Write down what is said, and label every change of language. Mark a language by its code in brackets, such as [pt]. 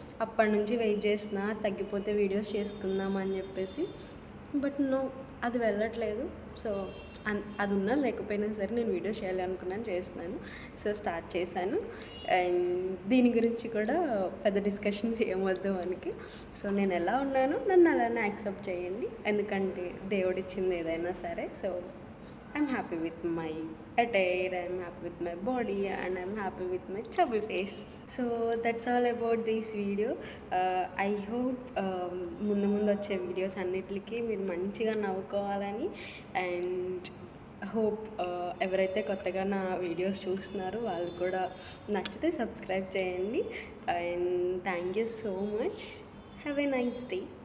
[te] అప్పటి నుంచి వెయిట్ చేస్తున్నా తగ్గిపోతే వీడియోస్ చేసుకుందాం అని చెప్పేసి. బట్ నో, అది వెళ్ళట్లేదు. సో, అది ఉన్నా లేకపోయినా సరే నేను వీడియోస్ చేయాలనుకున్నాను, చేస్తున్నాను. సో, స్టార్ట్ చేశాను. అండ్ దీని గురించి కూడా పెద్ద డిస్కషన్స్ ఏమొద్దు మనకి. సో, నేను ఎలా ఉన్నానో నన్ను అలానే యాక్సెప్ట్ చేయండి. ఎందుకంటే దేవుడిచ్చింది ఏదైనా సరే. [en] So, I'm happy with my attire, I'm happy with my body, and I'm happy with my chubby face. So that's all about this video. I hope [te] ముందు ముందు వచ్చే వీడియోస్ అన్నిటికీ మీరు మంచిగా నవ్వుకోవాలని, అండ్ హోప్ ఎవరైతే కొత్తగా నా వీడియోస్ చూస్తున్నారో వాళ్ళు కూడా నచ్చితే సబ్స్క్రైబ్ చేయండి. [en] And thank you so much. Have a nice day.